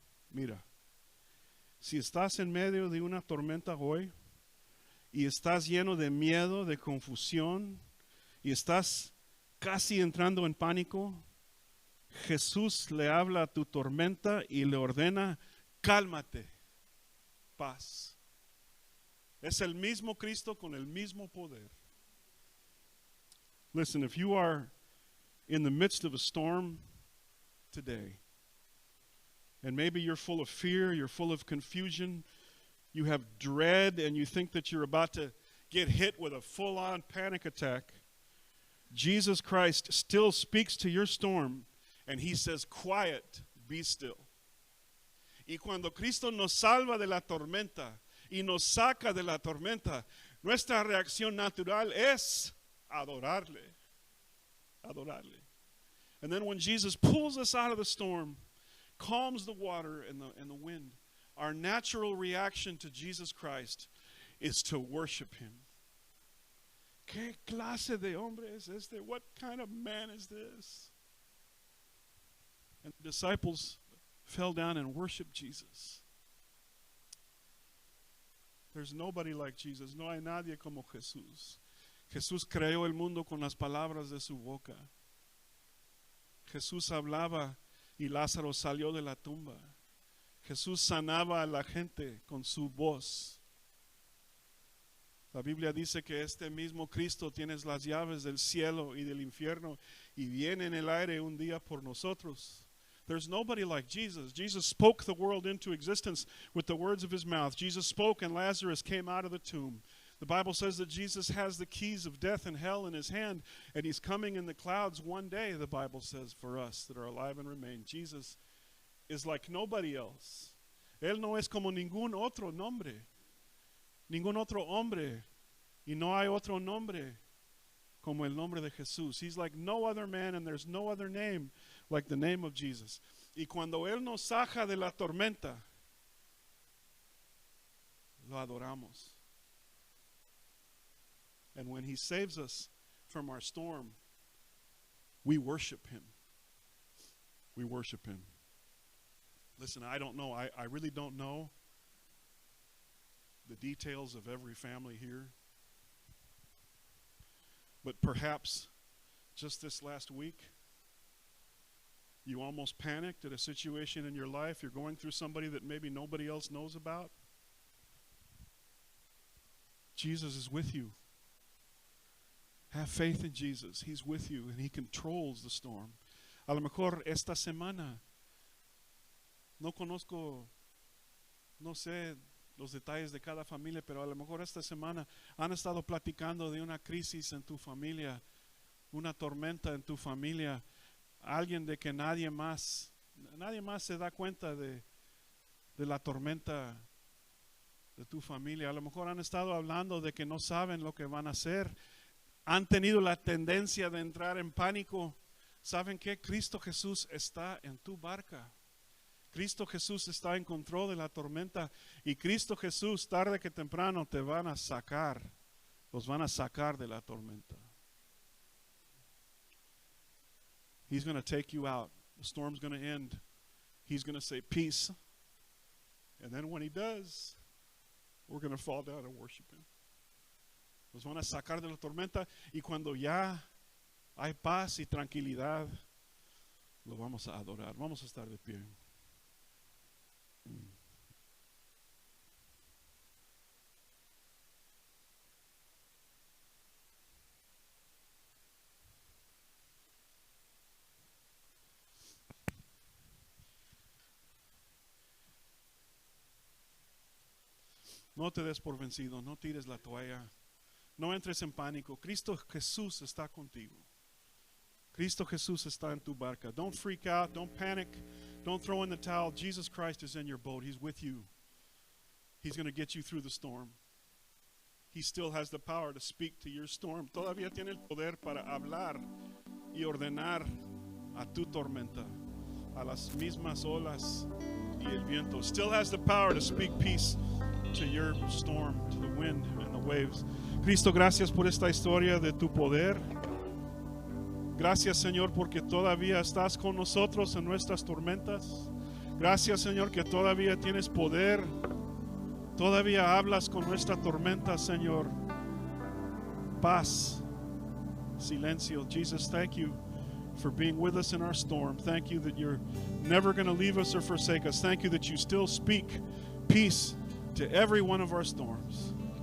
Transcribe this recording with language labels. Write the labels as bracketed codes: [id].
[es] Mira, si estás en medio de una tormenta hoy y estás lleno de miedo, de confusión y estás casi entrando en pánico, Jesús le habla a tu tormenta y le ordena, cálmate, paz. Es el mismo Cristo con el mismo poder. [en] Listen, if you are in the midst of a storm today, and maybe you're full of fear, you're full of confusion, you have dread, and you think that you're about to get hit with a full-on panic attack, Jesus Christ still speaks to your storm, and He says, quiet, be still. [es] Y cuando Cristo nos salva de la tormenta y nos saca de la tormenta, nuestra reacción natural es adorarle. Adorarle. [en] And then when Jesus pulls us out of the storm, calms the water and the wind, our natural reaction to Jesus Christ is to worship Him. [es] ¿Qué clase de hombre es este? [en] What kind of man is this? And the disciples fell down and worshiped Jesus. There's nobody like Jesus. [es] No hay nadie como Jesús. Jesús creó el mundo con las palabras de su boca. Jesús hablaba y Lázaro salió de la tumba. Jesús sanaba a la gente con su voz. La Biblia dice que este mismo Cristo tiene las llaves del cielo y del infierno y viene en el aire un día por nosotros. [en] There's nobody like Jesus. Jesus spoke the world into existence with the words of His mouth. Jesus spoke and Lazarus came out of the tomb. The Bible says that Jesus has the keys of death and hell in His hand, and He's coming in the clouds one day, the Bible says, for us that are alive and remain. Jesus is like nobody else. [es] Él no es como ningún otro nombre. Ningún otro hombre. Y no hay otro nombre como el nombre de Jesús. [en] He's like no other man, and there's no other name like the name of Jesus. [es] Y cuando Él nos saca de la tormenta, lo adoramos. [en] And when He saves us from our storm, we worship Him. We worship Him. Listen, I don't know. I really don't know the details of every family here. But perhaps just this last week, you almost panicked at a situation in your life. You're going through somebody that maybe nobody else knows about. Jesus is with you. Have faith in Jesus. He's with you and He controls the storm. [es] A lo mejor esta semana, no sé los detalles de cada familia, pero a lo mejor esta semana han estado platicando de una crisis en tu familia, una tormenta en tu familia, alguien de que nadie más se da cuenta de la tormenta de tu familia. A lo mejor han estado hablando de que no saben lo que van a hacer, han tenido la tendencia de entrar en pánico. ¿Saben qué? Cristo Jesús está en tu barca. Cristo Jesús está en control de la tormenta y Cristo Jesús tarde que temprano te van a sacar, los van a sacar de la tormenta. [en] He's going to take you out. The storm's going to end. He's going to say peace. And then when he does, we're going to fall down and worship him. [es] Nos van a sacar de la tormenta y cuando ya hay paz y tranquilidad, lo vamos a adorar. Vamos a estar de pie. No te des por vencido, no tires la toalla, no entres en pánico. Cristo Jesús está contigo. Cristo Jesús está en tu barca. [en] Don't freak out, don't panic, don't throw in the towel. Jesus Christ is in your boat. He's with you. He's going to get you through the storm. He still has the power to speak to your storm. [es] Todavía tiene el poder para hablar y ordenar a tu tormenta, a las mismas olas y el viento. [en] Still has the power to speak peace to your storm, to the wind and the waves. [es] Cristo, gracias por esta historia de tu poder. Gracias, Señor, porque todavía estás con nosotros en nuestras tormentas. Gracias, Señor, que todavía tienes poder. Todavía hablas con nuestra tormenta, Señor. Paz, silencio. [en] Jesus, thank you for being with us in our storm. Thank you that you're never going to leave us or forsake us. Thank you that you still speak peace to every one of our storms.